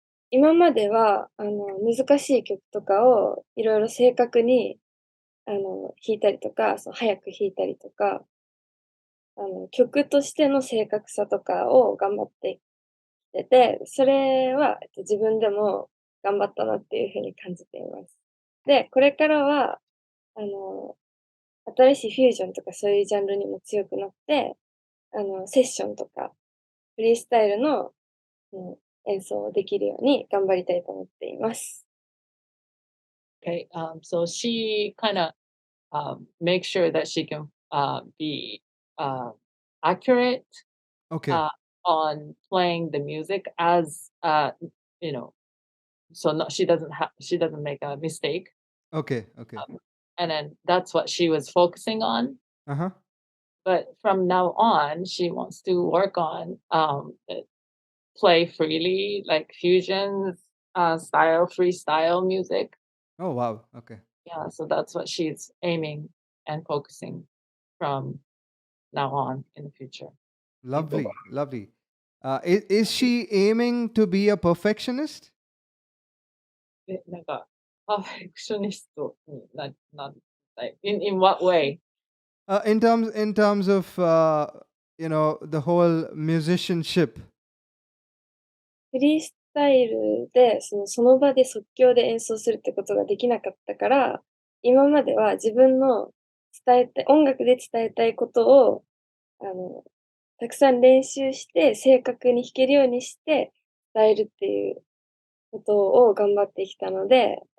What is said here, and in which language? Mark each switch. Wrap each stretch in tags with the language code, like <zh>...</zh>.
<ja>今までは難しい曲とかをいろいろ正確に弾いたりとか、早く弾いたりとか、曲としての正確さとかを頑張ってきてて、それは自分でも頑張ったなっていうふうに感じています。で、これからは新しいフュージョンとかそういうジャンルにも強くなって、セッションとかフリースタイルの、演奏をできるように頑張りたいと思っています。</ja> <en>Okay, so she kind of makes sure that she can be accurate on playing the music as so she doesn't make a mistake. Okay. And then that's what she was focusing on. But from now on, she wants to work on play freely, like fusion style, freestyle music. Oh, wow. Okay. Yeah, so that's what she's aiming and focusing from now on in the future. Lovely. Is she aiming to be a perfectionist?</en> <ja>なんか、パーフェクショニストに</ja> <en>like, in what way? In terms of the whole musicianship.</en> <ja>フリースタイルで、その場で即興で演奏するってことができなかったから、今までは自分の音楽で伝えたいことを、たくさん練習して、正確に弾けるようにして伝えるっていうことを頑張ってきたので、</ja>